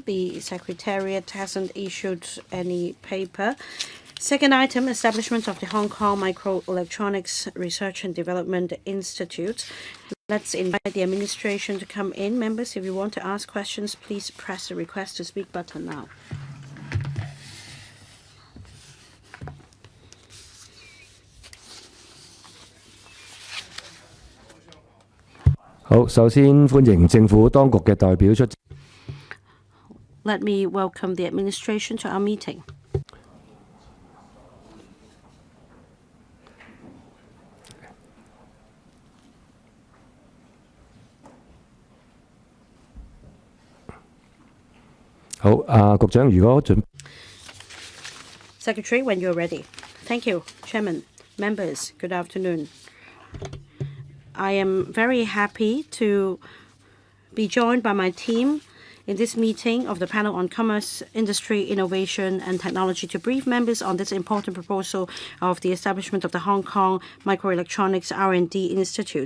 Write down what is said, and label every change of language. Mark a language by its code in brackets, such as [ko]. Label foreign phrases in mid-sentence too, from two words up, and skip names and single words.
[en] The Secretariat hasn't issued any paper. Second item, establishment of the Hong Kong Microelectronics Research and Development Institute. Let's invite the administration to come in. Members, if you want to ask questions, please press the request to speak button now. [yue] 好，首先歡迎政府當局嘅代表出席。 [en] Let me welcome the administration to our meeting. [yue] 好，局長，如果準 [en] Secretary, when you're ready. Thank you, Chairman. Members, good afternoon. I am very happy to be joined by my team in this meeting of the panel on commerce, industry, innovation, and technology to brief members on this important proposal of the establishment of the Hong Kong Microelectronics R&D Institute.